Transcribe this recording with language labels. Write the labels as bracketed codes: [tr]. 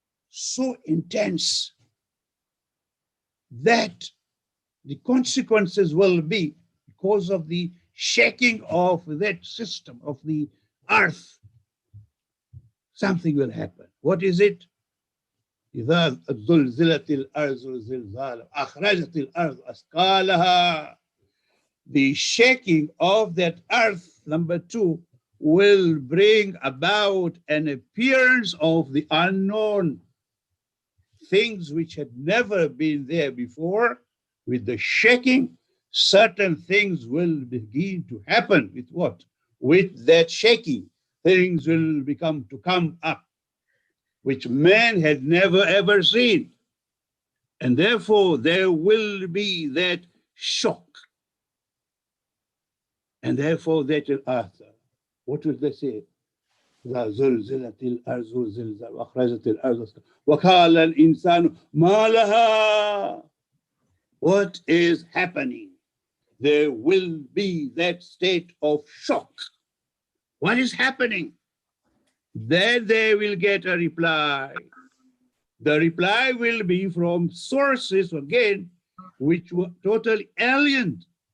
[en] So intense that the consequences will be, because of the shaking of that system, of the earth, something will happen. What is it? [ar] إذا زلزلت الأرض زلزالها أخرجت الأرض أثقالها. [en] The shaking of that earth, number 2, will bring about an appearance of the unknown, things which had never been there before. With the shaking, certain things will begin to happen. With what? With that shaking, things will come up, which man had never ever seen. And therefore there will be that shock. And therefore they tell earth, what will they say? [ar] إذا زلزلت الأرض زلزالها وأخرجت الأرض وقال الإنسان ما لها. [en] What is happening? There will be that state of shock. What is happening? Then they will get a reply. The reply will be from sources, again, which were totally alien.